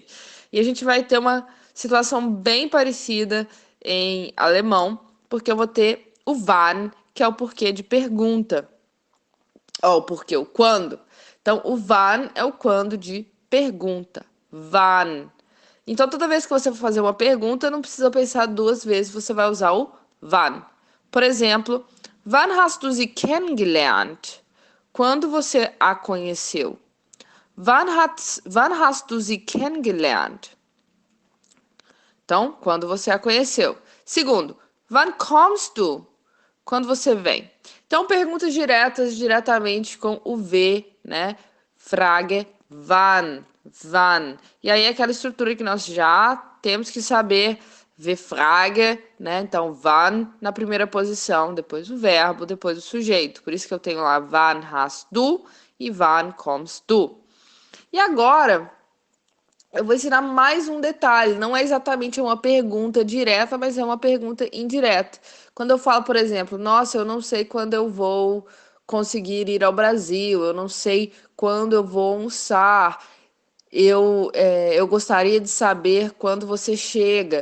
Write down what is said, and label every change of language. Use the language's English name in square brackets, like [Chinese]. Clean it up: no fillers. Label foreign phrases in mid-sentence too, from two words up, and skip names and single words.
[Portuguese] E a gente vai ter uma situação bem parecida em alemão, porque eu vou ter o wann, que é o porquê de pergunta. Ó, o porquê, o quando. Então, o wann é o quando de pergunta. Wann. Então, toda vez que você for fazer uma pergunta, não precisa pensar 2 vezes, você vai usar o wann. Por exemplo, [German] wann hast du sie kennengelernt? [Portuguese] Quando você a conheceu? [German] Wann hast du sie kennengelernt? [Portuguese] Então, quando você a conheceu. Segundo, [German] wann kommst du? [Portuguese] Quando você vem. Então, perguntas diretas, diretamente com o V, né? [German] Frage, wann, wann. [Portuguese] E aí, aquela estrutura que nós já temos que saber, ver Frage, né? Então, wann na primeira posição, depois o verbo, depois o sujeito. Por isso que eu tenho lá, [German] wann hast du e wann kommst du. [Portuguese] E agora, eu vou ensinar mais um detalhe. Não é exatamente uma pergunta direta, mas é uma pergunta indireta. Quando eu falo, por exemplo, nossa, eu não sei quando eu vou conseguir ir ao Brasil, eu não sei quando eu vou almoçar, eu gostaria de saber quando você chega.